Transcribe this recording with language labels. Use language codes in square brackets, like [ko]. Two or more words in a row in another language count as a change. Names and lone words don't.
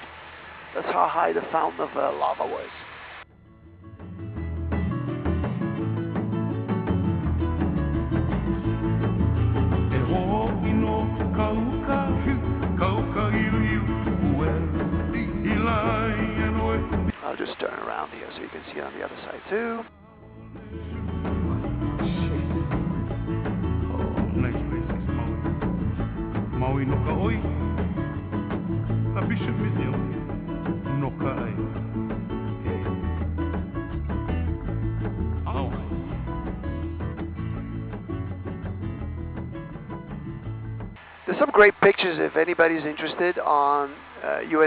[en] That's how high the fountain of lava was. I'll just turn around here so you can see it on the other side too. Nice places, Maui. Maui [haw] no ka oi. La Bishop Museum no ka ai. [en] Ow. There's some great pictures if anybody's interested on U.S.